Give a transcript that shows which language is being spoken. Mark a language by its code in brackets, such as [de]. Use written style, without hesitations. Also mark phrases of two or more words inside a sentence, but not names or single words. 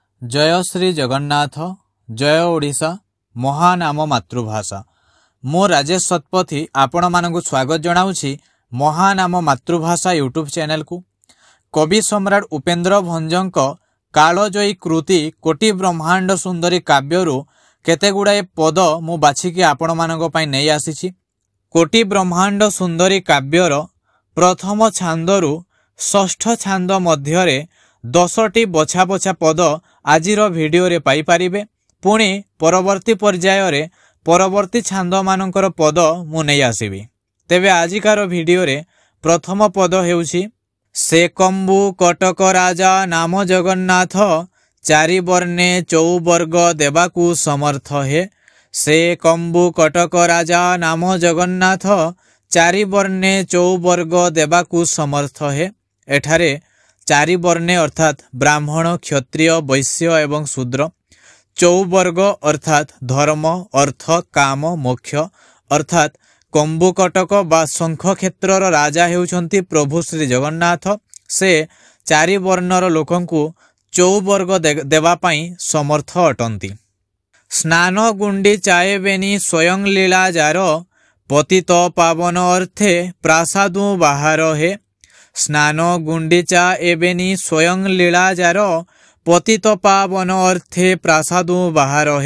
[or] ଜୟ ଶ୍ରୀ ଜଗନ୍ନାଥ ଜୟ ଓଡ଼ିଶା ମହାନ ଆମ ମାତୃଭାଷା। ମୋ ରାଜେଶ ଶତପଥୀ ଆପଣ ମାନଙ୍କୁ ସ୍ୱାଗତ ଜଣାଉଛି ମହାନ ଆମ ମାତୃଭାଷା [en] YouTube channel [or] କୁ। କବି ସମ୍ରାଟ ଉପେନ୍ଦ୍ର ଭଞ୍ଜଙ୍କ କାଳଜୟୀ କୃତି କୋଟି ବ୍ରହ୍ମାଣ୍ଡ ସୁନ୍ଦରୀ କାବ୍ୟରୁ କେତେ ଗୁଡ଼ାଏ ପଦ ମୁଁ ବାଛିକି ଆପଣ ମାନଙ୍କ ପାଇଁ ନେଇ ଆସିଛି। କୋଟି ବ୍ରହ୍ମାଣ୍ଡ ସୁନ୍ଦରୀ କାବ୍ୟର ପ୍ରଥମ ଛାନ୍ଦରୁ ଷଷ୍ଠ ଛାନ୍ଦ ମଧ୍ୟରେ 10ଟି ବଛା ବଛା ପଦ ଆଜିର ଭିଡିଓ ରେ ପାଇ ପାରିବେ। ପୁଣି ପରବର୍ତ୍ତୀ ପର୍ଯ୍ୟାୟ ରେ ପରବର୍ତ୍ତୀ ଛାନ୍ଦ ମାନଙ୍କର ପଦ ମୁଁ ନେଇ ଆସିବି। ତେବେ ଆଜିକାର ଭିଡିଓ ରେ ପ୍ରଥମ ପଦ ହେଉଛି ସେ କମ୍ବୁ କଟକ ରାଜା ନାମ ଜଗନ୍ନାଥ ଚାରି ବର୍ଣ୍ଣେ ଚଉବର୍ଗ ଦେବାକୁ ସମର୍ଥ ହେ। ସେ କମ୍ବୁ କଟକ ରାଜା ନାମ ଜଗନ୍ନାଥ ଚାରି ବର୍ଣ୍ଣେ ଚଉବର୍ଗ ଦେବାକୁ ସମର୍ଥ ହେ। ଏଠାରେ ଚାରି ବର୍ଣ୍ଣେ ଅର୍ଥାତ ବ୍ରାହ୍ମଣ କ୍ଷତ୍ରିୟ ବୈଶ୍ୟ ଏବଂ ଶୂଦ୍ର, ଚଉବର୍ଗ ଅର୍ଥାତ ଧର୍ମ ଅର୍ଥ କାମ ମୋକ୍ଷ ଅର୍ଥାତ କମ୍ବୁକଟକ ବା ଶଙ୍ଖ କ୍ଷେତ୍ରର ରାଜା ହେଉଛନ୍ତି ପ୍ରଭୁ ଶ୍ରୀ ଜଗନ୍ନାଥ। ସେ ଚାରି ବର୍ଣ୍ଣର ଲୋକଙ୍କୁ ଚଉବର୍ଗ ଦେବା ପାଇଁ ସମର୍ଥ ଅଟନ୍ତି। ସ୍ନାନ ଗୁଣ୍ଡି ଚାଏବେନି ସ୍ୱୟଂ ଲୀଳା ଯାର ପତିତ ପାବନ ଅର୍ଥେ ପ୍ରାସାଦୁ ବାହାର ହେ। ସ୍ନାନ ଗୁଣ୍ଡିଚା ଏବେନି ସ୍ୱୟଂ ଲୀଳା ଯାର ପତିତ ପାବନ ଅର୍ଥେ ପ୍ରାସାଦୁ ବାହାର ହେ।